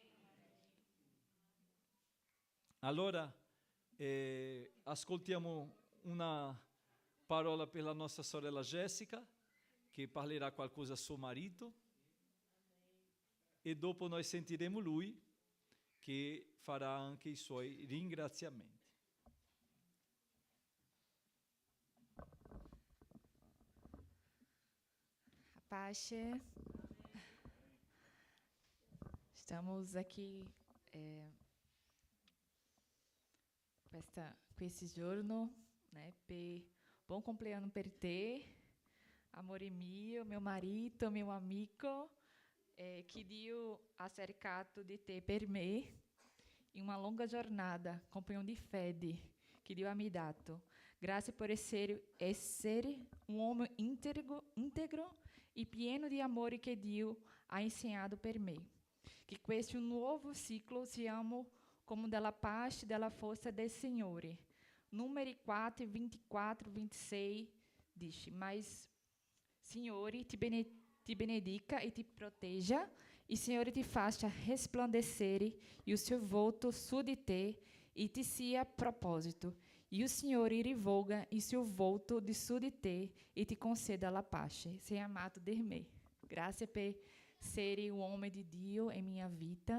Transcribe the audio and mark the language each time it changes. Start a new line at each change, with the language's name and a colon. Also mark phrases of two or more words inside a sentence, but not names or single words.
Italian: Allora, ascoltiamo una parola per la nostra sorella Jessica, che parlerà qualcosa a suo marito, e dopo noi sentiremo lui, che farà anche i suoi ringraziamenti. Pace.
Portuguese: Estamos aqui
Italian: questo giorno, né? Buon compleanno per te, amore mio,
Portuguese: meu marido, meu amigo,
Italian: que Dio ha cercato di te per me in una lunga giornata, compagno di fede che Dio ha mi dato. Grazie per essere un uomo integro e pieno di amore che Dio ha insegnato per me. Che questo nuovo ciclo siamo come della pace e della forza del Signore. Numeri 4, 24, 26 dice: Mas, Signore, ti benedica e ti proteja, e Signore ti faccia
Portuguese: resplandecer e o seu
Italian: volto su di te e ti sia proposito. E o Signore rivolga il suo volto di su di te e ti conceda la pace. Sei amato de me. Grazie per essere un uomo di Dio in minha vita.